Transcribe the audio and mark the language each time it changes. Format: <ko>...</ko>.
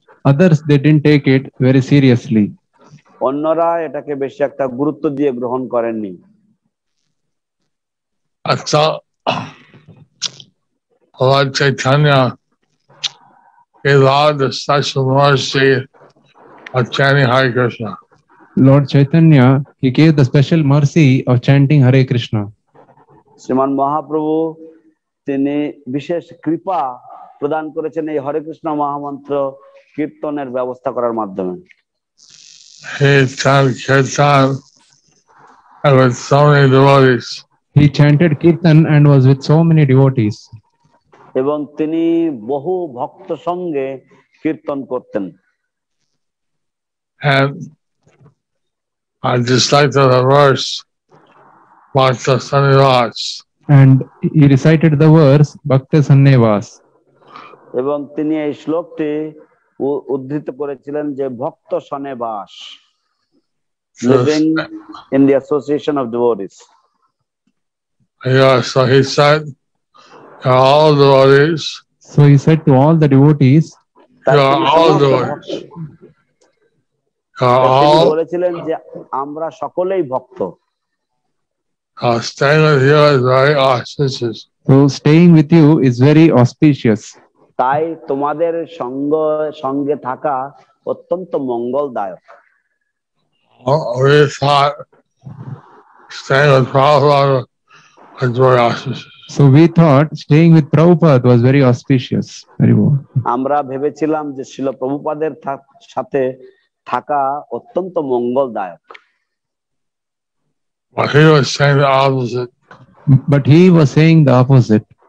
<en>Others, they didn't take it very seriously.</en> <bn>অন্যরা এটাকে বেশি একটা গুরুত্ব দিয়ে গ্রহণ করেননি।</bn> <en>So Lord Chaitanya allowed the special mercy of chanting Hare Krishna. Lord Chaitanya, he gave the special mercy of chanting Hare Krishna.</en> <bn>শ্রীমান মহাপ্রভু তিনি বিশেষ কৃপা প্রদান করেছেন এই হরে কৃষ্ণ মহামন্ত্র কীর্তনের ব্যবস্থা করার মাধ্যমে।</bn> <en>He chanted kirtan and with so many devotees. He chanted kirtan and was with so many devotees.</en> <bn>এবং তিনি বহু ভক্ত সঙ্গে কীর্তন করতেন।</bn> <en>And I just like the verse, Bhakta Sannivas. And he recited the verse Bhakta Sannivas.</en> <bn>এবং তিনি এই শ্লোকটি উদ্ধৃত করেছিলেন যে ভক্ত সন্নিবাস,</bn> <en>Living in the association of devotees. Yeah, so he said to all devotees. So he said to all the devotees. All devotees.</en> <bn>তিনি বলেছিলেন যে আমরা সকলেই ভক্ত।</bn> <en>Staying with you is very auspicious. So staying with you is very auspicious.</en> <bn>তাই তোমাদের সঙ্গে থাকা অত্যন্ত মঙ্গলদায়ক।</bn> <en>We thought staying with Prabhupada was very auspicious. So we thought staying with Prabhupada was very auspicious. Very well.</en> <bn>আমরা ভেবেছিলাম যে শ্রীল প্রভুপাদের সাথে থাকা অত্যন্ত মঙ্গলদায়ক।</bn> <en>But he was saying the opposite. But he was saying the opposite.</en>